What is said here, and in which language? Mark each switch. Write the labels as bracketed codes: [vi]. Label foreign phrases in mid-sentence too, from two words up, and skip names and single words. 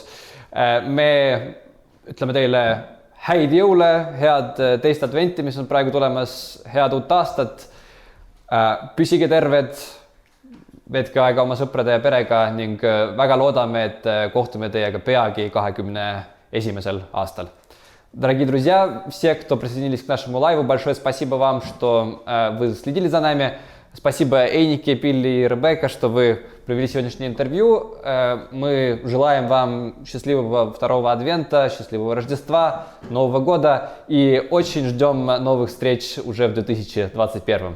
[et] Me ütleme teile häid jõule, head teist adventi, mis on praegu tulemas, head uut aastat. Püsige terved, veetke aega oma sõprade ja perega ning väga loodame, et kohtume teiega peagi 21. aastal. [ru] Дорогие друзья, все, кто присоединились к нашему лайву, большое спасибо вам, что вы следили за нами. Спасибо Эйнике, Пилли и Ребекка, что вы провели сегодняшнее интервью. Мы желаем вам счастливого второго адвента, счастливого Рождества, Нового года и очень ждем новых встреч уже в 2021.